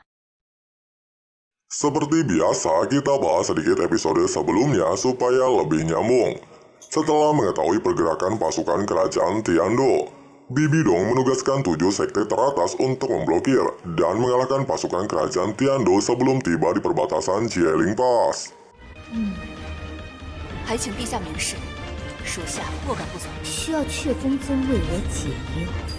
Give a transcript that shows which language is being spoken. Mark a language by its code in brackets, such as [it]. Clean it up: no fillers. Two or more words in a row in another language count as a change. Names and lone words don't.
[id] Seperti biasa, kita bahas sedikit episode sebelumnya supaya lebih nyambung. Setelah mengetahui pergerakan pasukan kerajaan Tiando, Bibi Dong menugaskan 7 sekte teratas untuk memblokir dan mengalahkan pasukan kerajaan Tiando sebelum tiba di perbatasan Jieling Pass. [zh] 还请陛下明示，属下莫敢不从。需要雀峰尊为我解忧。